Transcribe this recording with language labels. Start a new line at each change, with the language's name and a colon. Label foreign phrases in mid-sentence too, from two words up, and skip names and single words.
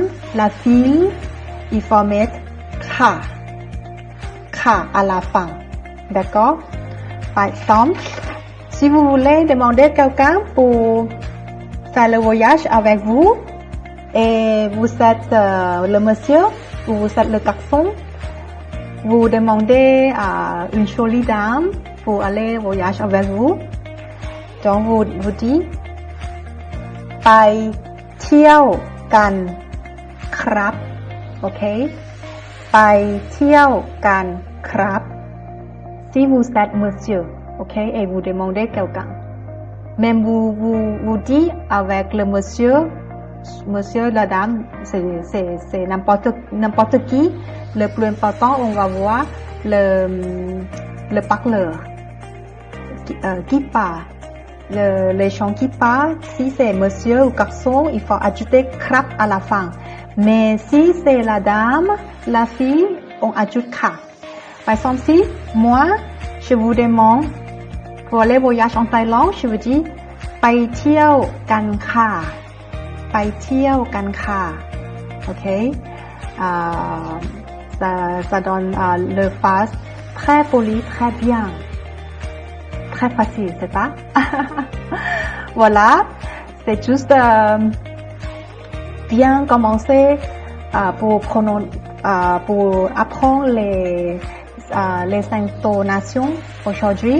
French: la fille il faut mettre
Thai: ค่ะ ค่ะ
French: à la fin d'accord par exemple si vous voulez demander quelqu'un pour faire le voyage avec vous et vous êtes le monsieur ou vous êtes le garçon vous demandez à une jolie dame pour aller voyage avec vous donc vous dites
Thai: ไปเที่ยวกันครับ
French: ok
Thai: ไปเที่ยวกันครับ
French: si vous êtes monsieur ok et vous demandez quelqu'un même vous dites avec le monsieur la dame c'est n'importe qui le plus important on va voir le parleur qui parle les gens qui parlent si c'est monsieur ou garçon il faut ajouter ครับ à la fin mais si c'est la dame la fille on ajoute ค่ะ par exemple si moi je vous demande pour aller voyage en Thaïlande je vous dis
Thai: ไปเที่ยวกันค่ะไปเที่ยวกันค่ะ
French: ok ça donne le phrase très poli très bien très facile c'est ça voilà c'est juste bien commencer pour pour apprendre les intonations aujourd'hui.